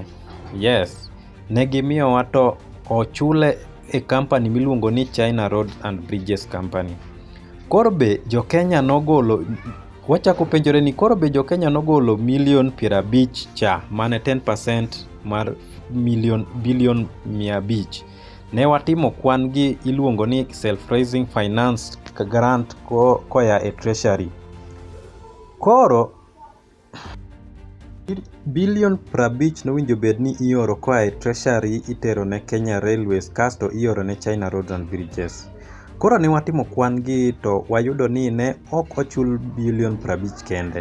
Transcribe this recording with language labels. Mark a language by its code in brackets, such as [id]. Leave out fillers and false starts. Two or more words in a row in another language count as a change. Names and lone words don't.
[luo] Yes, ne gimiyowa to ochule e company miluongo ni China Road and Bridges Company. Koro be jo Kenya nogolo, wachako penjore ni koro be jo Kenya nogolo milion 50 cha, mane 10% mar bilion 500. Ne watimo kwan gi iluongo ni [en] self-raising finance grant [luo] koya e treasury. Koro bilion 50 nowinjo bed ni ioro koa e treasury itero ne Kenya Railways kasto ioro ne China Road and Bridges. Koro ne watimo kwan gi to wayudo ni ne ok ochul bilion 50 kende.